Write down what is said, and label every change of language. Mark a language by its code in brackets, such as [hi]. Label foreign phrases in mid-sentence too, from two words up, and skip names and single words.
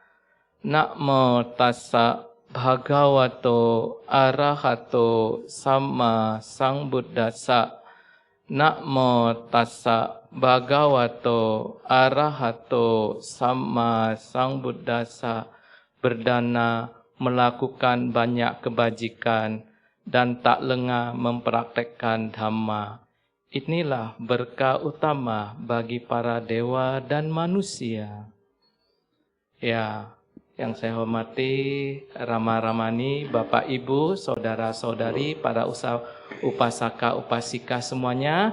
[pi] Namo tassa bhagavato arahato samma sambuddhassa. Namo tassa bhagavato arahato samma sambuddhassa. [id] Berdana melakukan banyak kebajikan dan tak lengah mempraktekkan Dhamma. Inilah berkah utama bagi para dewa dan manusia. Ya, yang saya hormati Rama Ramani, Bapak Ibu, saudara-saudari, para upasaka upasika semuanya.